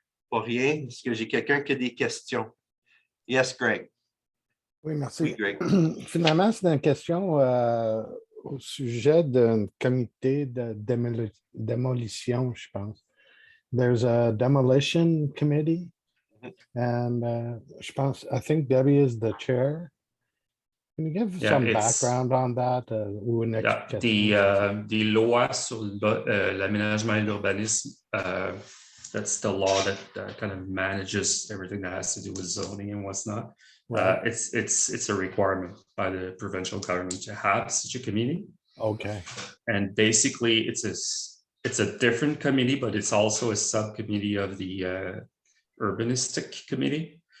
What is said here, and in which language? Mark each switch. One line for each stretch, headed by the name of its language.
French: Pas rien. Est-ce que j'ai quelqu'un qui a des questions?
English: Yes, Greg.
French: Oui, merci. Oui, Greg. Finalement, c'est une question au sujet d'un comité de démolition, je pense.
English: There's a demolition committee, and
French: je pense,
English: I think Debbie is the chair. Can you give some background on that?
French: Ou une explication? Des lois sur l'aménagement et l'urbanisme.
English: That's the law that kind of manages everything that has to do with zoning and what's not. Right. It's a requirement by the provincial government to have such a committee. Okay. And basically, it's a different committee, but it's also a subcommittee of the urbanistic committee.